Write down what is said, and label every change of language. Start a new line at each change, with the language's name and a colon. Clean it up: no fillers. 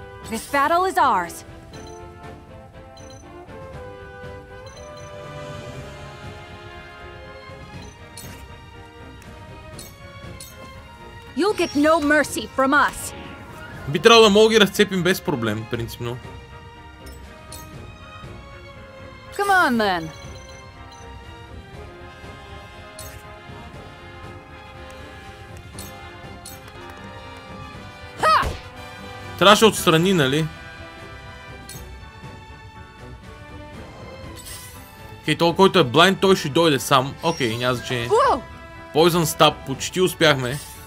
English: This battle is ours. You'll get no mercy from us.
Bulgarian: Би трябвало да мога ги разцепим без проблем, принципно.
English: Come on then.
Bulgarian: Трябваше отстрани, нали? Окей, той, който е блайнд, той ще дойде сам. Окей, няма значение. Poison Stab, почти успяхме.